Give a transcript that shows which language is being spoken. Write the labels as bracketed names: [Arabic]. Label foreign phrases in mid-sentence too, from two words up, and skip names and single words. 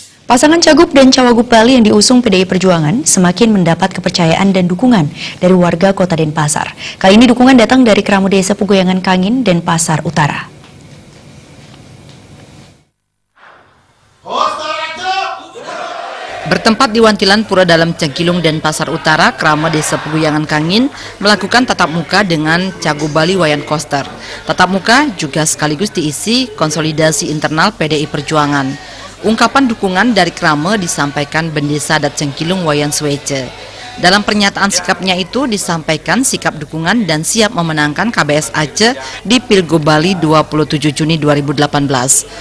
[Indonesian] Pasangan Cagup dan Cawagup Bali yang diusung PDI Perjuangan semakin mendapat kepercayaan dan dukungan dari warga Kota Denpasar. Kali ini dukungan datang dari Kramo Desa Pegoyangan Kangin, Denpasar Utara. Bertempat di Wantilan Pura Dalam Cengkilung, Denpasar Utara, Kramo Desa Pegoyangan Kangin melakukan tatap muka dengan Cagup Bali Wayan Koster. Tatap muka juga sekaligus diisi konsolidasi internal PDI Perjuangan. Ungkapan dukungan dari Kramo disampaikan Bendesa Dat Cengkilung Wayan Swece. Dalam pernyataan sikapnya itu disampaikan sikap dukungan dan siap memenangkan KBS Aceh di Pilgub Bali 27 Juni 2018.